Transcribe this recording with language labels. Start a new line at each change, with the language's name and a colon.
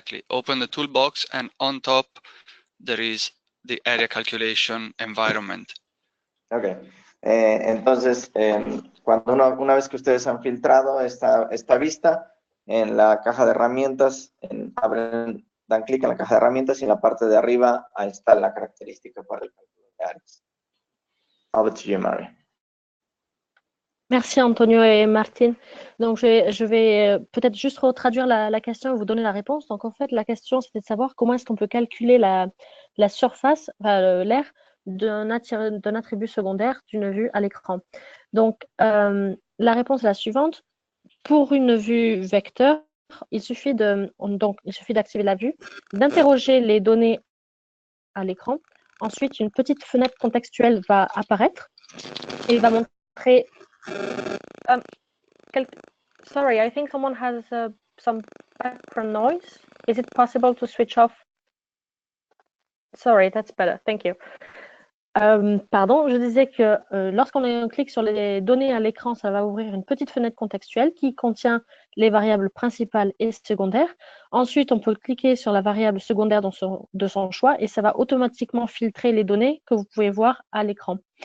English: Open the toolbox and on top there is the area calculation environment. Okay.
Spanish: Entonces, cuando una vez que ustedes han filtrado esta vista, en la caja de herramientas, dan clic en la caja de herramientas y en la parte de arriba, ahí está la característica para el cálculo de áreas. Over to you, Mary.
French: Merci Antonio et Martine. Donc je vais peut-être juste retraduire la question et vous donner la réponse. Donc en fait, la question c'était de savoir comment est-ce qu'on peut calculer la surface, l'air d'un attribut secondaire d'une vue à l'écran. Donc la réponse est la suivante. Pour une vue vecteur, il suffit d'activer la vue, d'interroger les données à l'écran. Ensuite, une petite fenêtre contextuelle va apparaître et va montrer...
English: Sorry, I think someone has some background noise. Is it possible to switch off? Sorry, that's better. Thank you.
French: Pardon, je disais que lorsqu'on clique sur les données à l'écran, ça va ouvrir une petite fenêtre contextuelle qui contient les variables principales et secondaires. Ensuite, on peut cliquer sur la variable secondaire de son choix et ça va automatiquement filtrer les données que vous pouvez voir à l'écran.